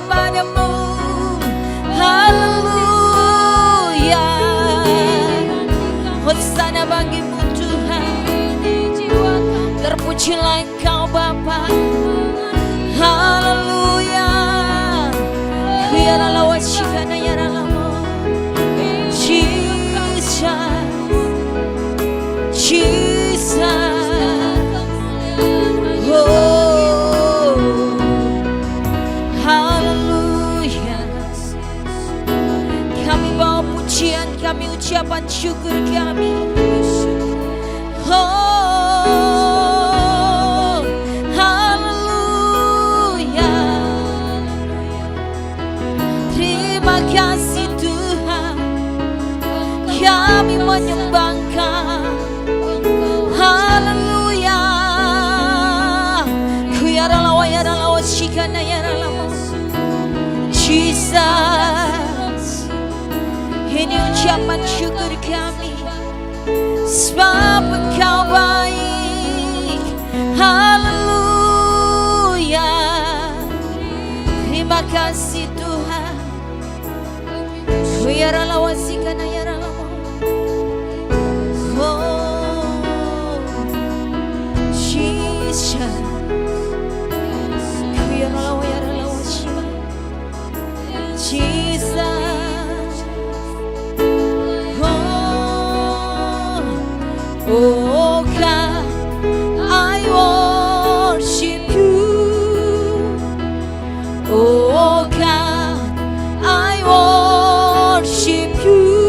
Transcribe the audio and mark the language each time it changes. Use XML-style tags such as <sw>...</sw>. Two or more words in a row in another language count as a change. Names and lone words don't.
<id>kepadamu. Haleluya. Hosana bagimu Tuhan. Terpujilah Engkau Bapa. Haleluya. Biarlah wajibana ya Ralamu. Jesus, Jesus. Oh, haleluya. Kami bawa pujian, kami ucapan syukur kami. Oh, haleluya. Terima kasih Tuhan, kami menyembah Engkau. Haleluya. Kuyaralawa yaralawa shikana yaralawa. Jesus, ini ucapan syukur kami, sebab Engkau baik. Haleluya. Terima kasih Tuhan. Kuyaralawa shikana yaralawa. Oh, Jesus. Kuyaralawa yaralawa shikana. Jesus.</id> <en>Oh God, I worship you. Oh God, I worship you.</en>